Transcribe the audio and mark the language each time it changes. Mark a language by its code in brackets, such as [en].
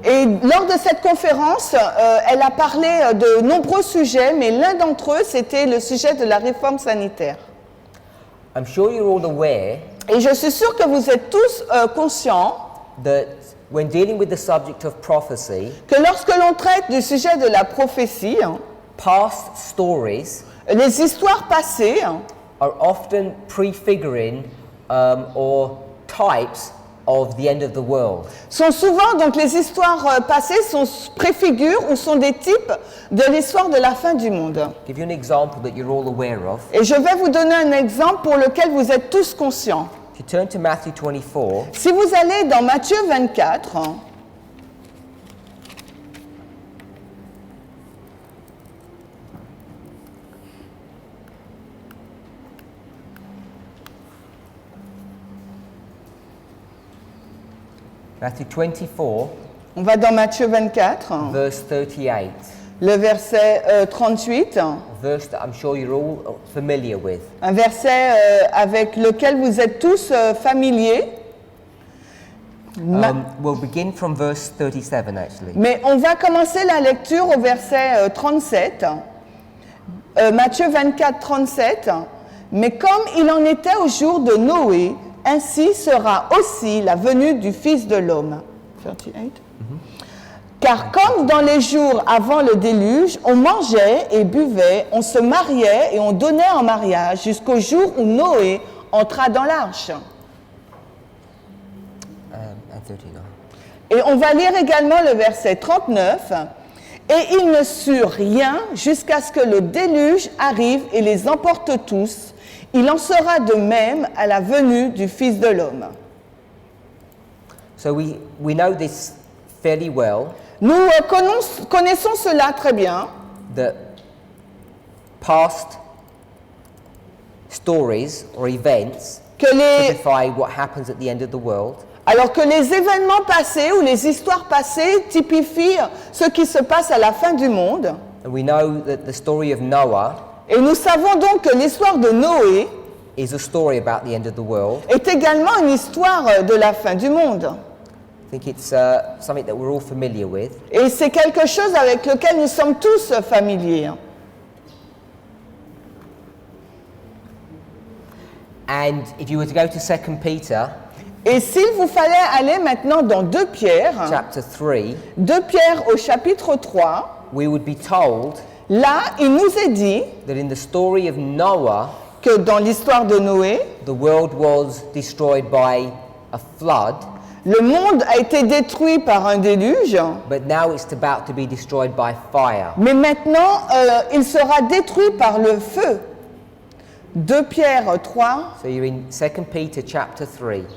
[fr] Et lors de cette conférence, elle a parlé de nombreux sujets, mais l'un d'entre eux, c'était le sujet de la réforme sanitaire. [en] I'm sure you're all aware [fr] Et je suis sûre que vous êtes tous conscients [en] that when dealing with the subject of prophecy, [fr] que lorsque l'on traite du sujet de la prophétie, [en] past stories [fr] les histoires passées [en] are often prefiguring or types of the end of the world. [fr] sont souvent, donc les histoires passées préfigurent ou sont des types de l'histoire de la fin du monde. [en] Give you an example that you're all aware of. [fr] Et je vais vous donner un exemple pour lequel vous êtes tous conscients. [en] If you turn to Matthew 24, [fr] Si vous allez dans Matthieu 24, [en] Matthew 24, [fr] On va dans Matthieu 24, [en] verse 38. [fr] le verset 38, [en] Verse that I'm sure you're all familiar with. [fr] un verset avec lequel vous êtes tous familiers. [en] We'll begin from verse 37 actually. [fr] Mais on va commencer la lecture au verset 37, Matthieu 24, 37. Mais comme il en était au jour de Noé, ainsi sera aussi la venue du Fils de l'homme. 38. Car comme dans les jours avant le déluge, on mangeait et buvait, on se mariait et on donnait en mariage jusqu'au jour où Noé entra dans l'arche. [en] And 39. [fr] Et on va lire également le verset 39. Et ils ne surent rien jusqu'à ce que le déluge arrive et les emporte tous. Il en sera de même à la venue du Fils de l'homme. [en] So we know this fairly well, [fr] Nous connaissons cela très bien, [en] that past stories or events [fr] que [en] typify what happens at the end of the world. [fr] alors que les événements passés ou les histoires passées typifient ce qui se passe à la fin du monde. [en] And we know that the story of Noah [fr] Et nous savons donc que l'histoire de Noé [en] is a story about the end of the world. [fr] est également une histoire de la fin du monde. [en] I think it's something that we're all familiar with. [fr] Et c'est quelque chose avec lequel nous sommes tous familiers. [en] And if you were to go to 2 Peter [fr] Et s'il vous fallait aller maintenant dans 2 Pierre, [en] chapter 3, [fr] 2 Pierre au chapitre 3, [en] we would be told [fr] là, il nous est dit [en] that in the story of Noah, [fr] que dans l'histoire de Noé, [en] the world was destroyed by a flood, [fr] le monde a été détruit par un déluge, [en] but now it's about to be destroyed by fire. [fr] mais maintenant, il sera détruit par le feu. 2 Pierre 3, [en] So you're in 2 Peter chapter 3,